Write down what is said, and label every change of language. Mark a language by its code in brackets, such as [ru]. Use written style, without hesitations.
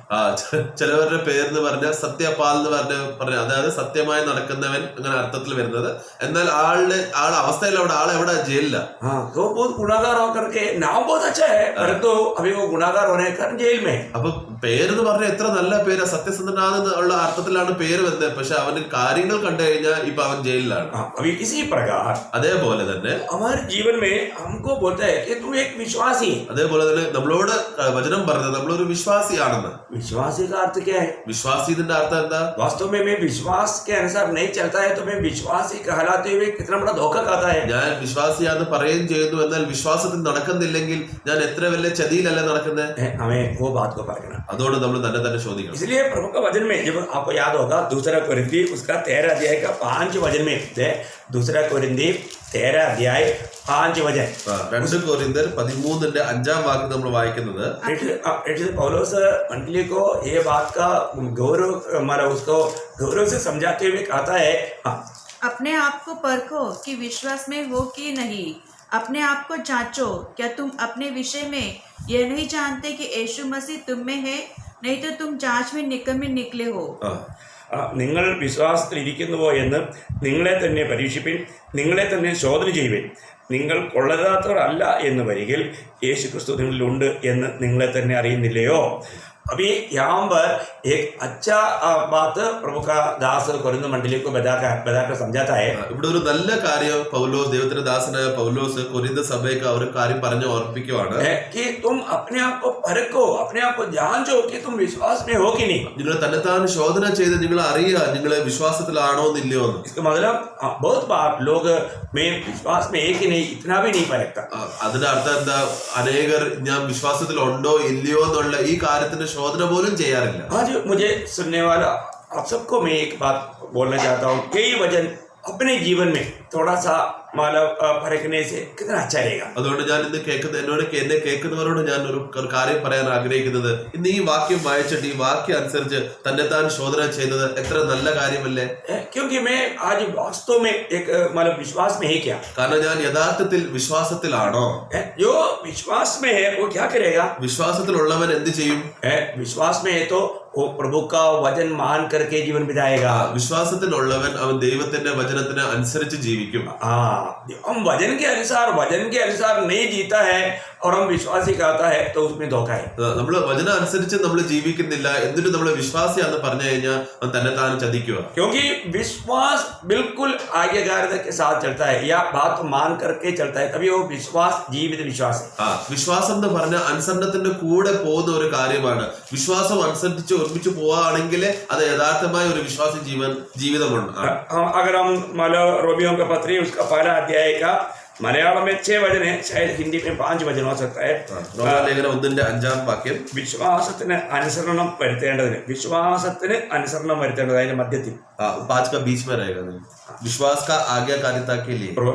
[ml] ആ ചിലവരുടെ പേരെന്ന് പറഞ്ഞ സത്യപാൽ എന്ന് പറഞ്ഞ അതായത് സത്യമായി നടക്കുന്നവൻ അങ്ങനെ അർത്ഥത്തിൽ വരുന്നത്. എന്നാൽ ആളുടെ അവസ്ഥയിൽ ആളെവിടെ ജയിലില്ല. [hi] हाँ तो बहुत गुनाहगार होकर के नाम बहुत अच्छा है परंतु अभी वो गुनाहगार होने के कारण जेल में. [ml] അപ്പൊ പേരെന്ന് പറഞ്ഞ എത്ര നല്ല പേര്, സത്യസന്ധനാണെന്നുള്ള അർത്ഥത്തിലാണ് പേര് വരുന്നത്. പക്ഷെ അവന് കാര്യങ്ങൾ കണ്ടു കഴിഞ്ഞാൽ ഇപ്പൊ അവൻ ജയിലിലാണ്. [hi] अभी इसी प्रकार [ml] അതേപോലെ തന്നെ [hi] हमारे जीवन में हमको बोलता है कि तुम एक विश्वासी. [ml] അതേപോലെ തന്നെ നമ്മളോട് വചനം പറഞ്ഞത് നമ്മളൊരു വിശ്വാസിയാണെന്ന്. [hi] विश्वासी का अर्थ क्या है? [ml] വിശ്വാസി ഇതിന്റെ അർത്ഥം എന്താ? [hi] वास्तव में मैं विश्वास के अनुसार नहीं चलता है तो मैं विश्वासी कहलाते हुए कितना बड़ा धोखा खाता है. [ml] ഞാൻ വിശ്വാസിയാന്ന് പറയുകയും ചെയ്യുന്നു, എന്നാൽ വിശ്വാസത്തിൽ നടക്കുന്നില്ലെങ്കിൽ ഞാൻ എത്ര വലിയ ചതിയിലല്ല നടക്കുന്നത്. [hi] हमें वो बात को परखना. [ml] അതുകൊണ്ട് നമ്മൾ തന്നെ ചോദിക്കണം. [hi] इसलिए प्रभु का वचन में जब आपको याद होगा 2 कोरिन्थी उसका 13 अध्याय का 5 वचन में 2 कोरिन्थी 13 अध्याय 5 वचन. [ml] 2 कोरिन्थർ 13:5 നമ്മൾ വായിക്കുന്നത്, [hi] पौलुस मंडली को ये बात का गौरव हमारा उसको गौरव से समझाते हुए कहता है, अपने आप को परखो कि विश्वास में हो कि नहीं. अपने आप को जांचो, क्या तुम अपने विषय में यह नहीं जानते कि यीशु मसीह तुम में है? नहीं तो तुम जांच में निकम्मे निकले हो. [ml] നിങ്ങൾ വിശ്വാസത്തിലിരിക്കുന്നുവോ എന്ന് നിങ്ങളെ തന്നെ പരീക്ഷിപ്പിൻ, നിങ്ങളെ തന്നെ ശോധന ചെയ്യുവിൻ. നിങ്ങൾ കൊള്ളരുതാത്തവരല്ല എന്ന് വരികിൽ യേശുക്രിസ്തു നിങ്ങളിലുണ്ട് എന്ന് നിങ്ങളെ തന്നെ അറിയുന്നില്ലയോ? [hi] अभी यहाँ पर एक अच्छा बात प्रभु का दास कोरिन्थ मंडली को बताकर समझाता है. [ml] ഇവിടെ ഒരു നല്ല കാര്യം പൗലോസ്, ദൈവത്തിന്റെ ദാസനായ പൗലോസ് കൊരിന്ത് സഭയ്ക്ക് ഒരു കാര്യം പറഞ്ഞു ഓർപ്പിക്കുവാണ്. [hi] कि तुम अपने आप को परखो, अपने आप को जांचो कि तुम विश्वास में हो कि नहीं. [ml] നിങ്ങൾ തന്നെത്താൻ ശോധന ചെയ്ത് നിങ്ങൾ അറിയുക നിങ്ങൾ വിശ്വാസത്തിലാണോ എന്നില്ലയോ എന്ന്. [hi] इसका मतलब बहुत बार लोग में विश्वास में एक ही नहीं, इतना भी नहीं परखता. [ml] അതിന്റെ അർത്ഥം എന്താ? അനേകർ ഞാൻ വിശ്വാസത്തിൽ ഉണ്ടോ ഇല്ലയോ എന്നുള്ള ഈ കാര്യത്തിന്റെ ശോധന പോലും ചെയ്യാറില്ല. [hi] आज मुझे सुनने वाला आप सबको मैं एक बात बोलना चाहता हूँ, कई वचन अपने जीवन में थोड़ा सा मतलब परखने से कितना अच्छा रहेगा. [ml] അതുകൊണ്ട് ഞാൻ ഇന്ന് എന്നെ കേൾക്കുന്നവരോട് ഞാൻ ഒരു കാര്യം പറയാൻ ആഗ്രഹിക്കുന്നത്, ഇന്ന് ഈ വാക്യം വായിച്ചിട്ട് ഈ വാക്യം അനുസരിച്ച് തന്നെത്താൻ ശോധന ചെയ്യുന്നത് എത്ര നല്ല കാര്യമല്ലേ? [hi] क्योंकि मैं आज वास्तव में एक मतलब विश्वास में है क्या? [ml] കാരണം ഞാൻ യഥാർത്ഥത്തിൽ വിശ്വാസത്തിലാണോ? [hi] जो विश्वास में है वो क्या करेगा? [ml] വിശ്വാസത്തിലുള്ളവൻ എന്ത് ചെയ്യും? [hi] विश्वास में है तो वो प्रभु का वचन मान करके जीवन बिताएगा. [ml] വിശ്വാസത്തിലുള്ളവൻ അവൻ ദൈവത്തിന്റെ വചനത്തിന് അനുസരിച്ച് ജീവിക്കും. [hi] हम वचन के अनुसार नहीं जीता है और हम विश्वासी कहता है तो उसमें धोखा है. [ml] നമ്മൾ വചനം അനുസരിച്ച് നമ്മൾ ജീവിക്കുന്നില്ല എന്നിട്ട് നമ്മൾ വിശ്വാസിയാന്ന് പറഞ്ഞു കഴിഞ്ഞാൽ അവൻ തന്നെ താൻ ചതിക്കുക. [hi] क्योंकि विश्वास बिल्कुल आज्ञाकारिता के साथ चलता है या बात मान करके चलता है, तभी वो विश्वास जीवित विश्वास है. [ml] വിശ്വാസം എന്ന് പറഞ്ഞ അനുസരണത്തിന്റെ കൂടെ പോകുന്ന ഒരു കാര്യമാണ്. വിശ്വാസം അനുസരിച്ച് ഒരുമിച്ച് പോവുകയാണെങ്കിൽ അത് യഥാർത്ഥമായ ഒരു വിശ്വാസി ജീവിതമാണ്. [hi] अगर हम मतलब रोमियो का पत्री उसका 1 अध्याय का मलयालम में 6 वचन है, शायद हिंदी में 5 वचन हो सकता है. [ml] റോമാലേഖനം 1:5 വിശ്വാസത്തിന് അനുസരണം വരുത്തേണ്ടതിന്, വിശ്വാസത്തിന് അനുസരണം വരുത്തേണ്ടത് അതിന്റെ മധ്യത്തിൽ [hi] 5 का बीच में रहेगा. विश्वास का आज्ञाकारिता के लिए